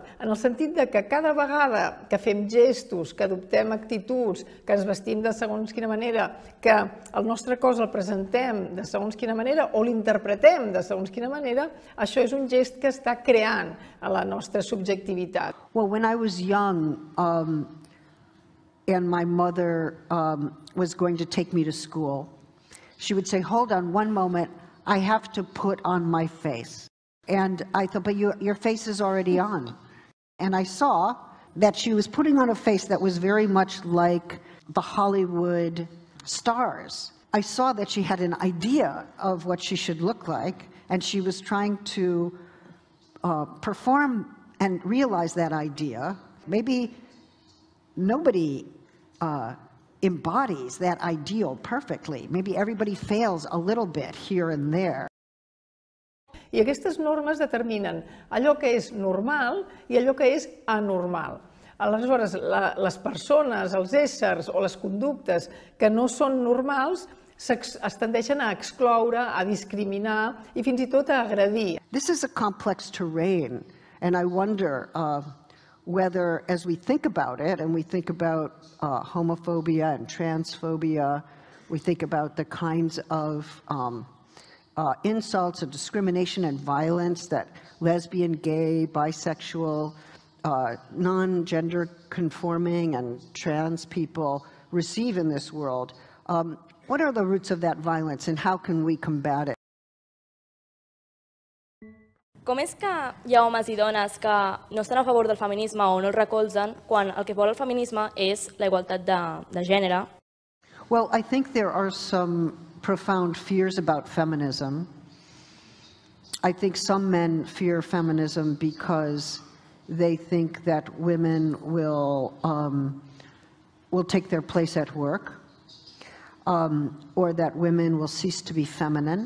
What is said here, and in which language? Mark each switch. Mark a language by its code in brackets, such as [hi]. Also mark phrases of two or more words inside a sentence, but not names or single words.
[ca] En el sentit que cada vegada que fem gestos, que adoptem actituds, que ens vestim de segons quina manera, que el nostre cos el presentem de segons quina manera o l'interpretem de segons quina manera, això és un gest que està creant a la nostra subjectivitat. [en] Well, when I was young, and my mother was going to take me to school, she would say, hold on one moment, I have to put on my face. And I thought, but your face is already on. And I saw that she was putting on a face that was very much like the Hollywood stars. I saw that she had an idea of what she should look like, and she was trying to perform and realize that idea. Maybe nobody embodies that ideal perfectly. Maybe everybody fails a little bit here and there. [ca] I aquestes normes determinen allò que és normal i allò que és anormal. Aleshores, les persones, els éssers o les conductes que no són normals es tendeixen a excloure, a discriminar i fins i tot a agredir. [en] This is a complex terrain, and I wonder whether, as we think about it, and we think about homophobia and transphobia, we think about the kinds of insults and discrimination and violence that lesbian, gay, bisexual, non-gender conforming and trans people receive in this world. What are the roots of that violence and how can we combat it? [ca] Com és que hi ha homes i dones que no estan a favor del feminisme o no el recolzen quan el que vol el feminisme és la igualtat de gènere? [en] Well, I think there are some profound fears about feminism. I think some men fear feminism because they think that women will take their place at work, or that women will cease to be feminine.